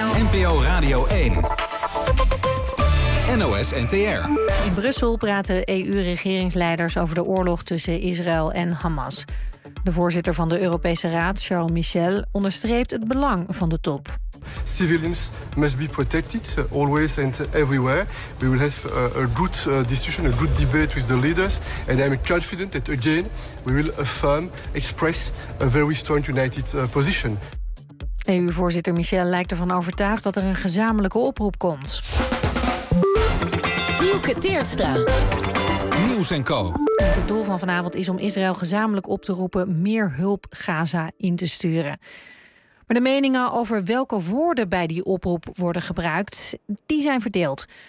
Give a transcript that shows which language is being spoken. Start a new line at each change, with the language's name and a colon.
Dutch: NPO Radio 1. NOS NTR. In Brussel praten EU-regeringsleiders over de oorlog tussen Israël en Hamas. De voorzitter van de Europese Raad, Charles Michel, onderstreept het belang van de top.
English: Civilians must be protected always and everywhere. We will have a good discussion, a good debate with the leaders. And I'm confident that again we will affirm, express a very strong united position.
Dutch: EU-voorzitter Michel lijkt ervan overtuigd dat er een gezamenlijke oproep komt. Dielke Teertstra. Nieuws en Co. Het doel van vanavond is om Israël gezamenlijk op te roepen meer hulp Gaza in te sturen. Maar de meningen over welke woorden bij die oproep worden gebruikt, die zijn verdeeld.